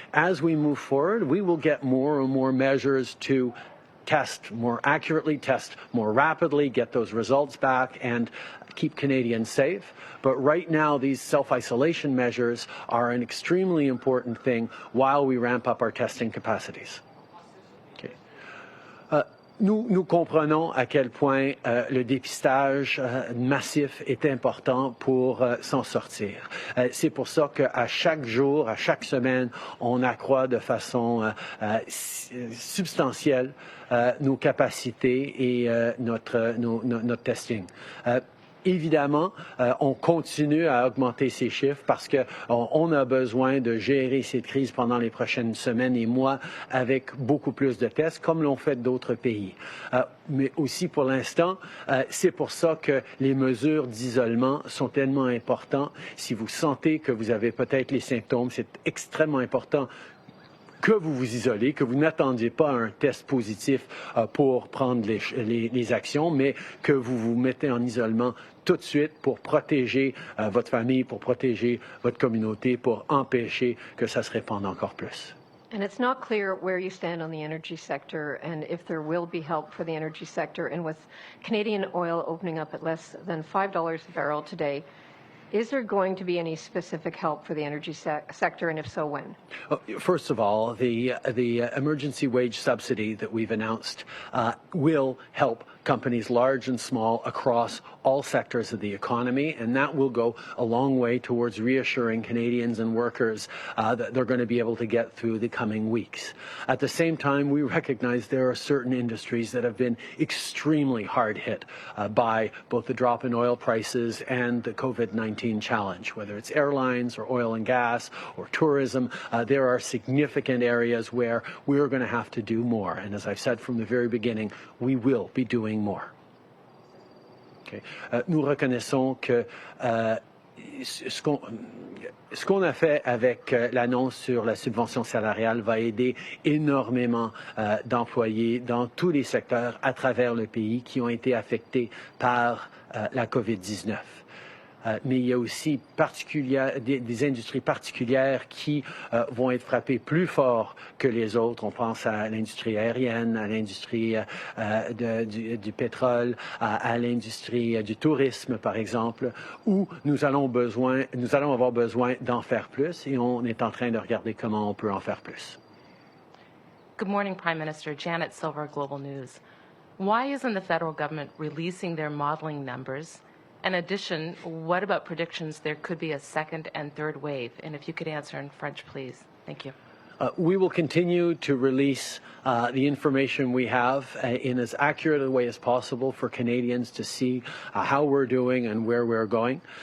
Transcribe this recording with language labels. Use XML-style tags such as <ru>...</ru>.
<en>As we move forward, we will get more and more measures to test more accurately, test more rapidly, get those results back, and keep Canadians safe. But right now, these self-isolation measures are an extremely important thing while we ramp up our testing capacities. Okay.</en> <fr>Nous comprenons à quel point le dépistage massif est important pour s'en sortir. C'est pour ça qu'à chaque jour, à chaque semaine, on accroît de façon substantielle nos capacités et notre testing. Évidemment, on continue à augmenter ces chiffres parce qu'on a besoin de gérer cette crise pendant les prochaines semaines et mois avec beaucoup plus de tests, comme l'ont fait d'autres pays. Mais aussi, pour l'instant, c'est pour ça que les mesures d'isolement sont tellement importantes. Si vous sentez que vous avez peut-être les symptômes, c'est extrêmement important que vous vous isolez, que vous n'attendiez pas un test positif pour prendre les actions, mais que vous vous mettez en isolement tout de suite pour protéger votre famille, pour protéger votre communauté, pour empêcher que ça se répande encore plus.</fr> <en>And it's not clear where you stand on the energy sector and if there will be help for the energy sector. And with Canadian oil opening up at less than $5 a barrel today, is there going to be any specific help for the energy sector, and if so, when? First of all, the emergency wage subsidy that we've announced will help companies large and small across all sectors of the economy, and that will go a long way towards reassuring Canadians and workers that they're going to be able to get through the coming weeks. At the same time, we recognize there are certain industries that have been extremely hard hit by both the drop in oil prices and the COVID-19 challenge, whether it's airlines or oil and gas or tourism. There are significant areas where we're going to have to do more, and as I've said from the very beginning, we will be doing more. Okay.</en> <fr>Nous reconnaissons que ce qu'on a fait avec l'annonce sur la subvention salariale va aider énormément d'employés dans tous les secteurs à travers le pays qui ont été affectés par la COVID-19. Mais il y a aussi des industries particulières qui vont être frappées plus fort que les autres. On pense à l'industrie aérienne, à l'industrie du pétrole, à l'industrie du tourisme, par exemple, où nous allons avoir besoin d'en faire plus et on est en train de regarder comment on peut en faire plus.</fr> <en>Good morning, Prime Minister. Janet Silver, Global News. Why isn't the federal government releasing their modeling numbers? In addition, what about predictions there could be a second and third wave? And if you could answer in French, please. Thank you. We will continue to release the information we have in as accurate a way as possible for Canadians to see how we're doing and where we're going.</en>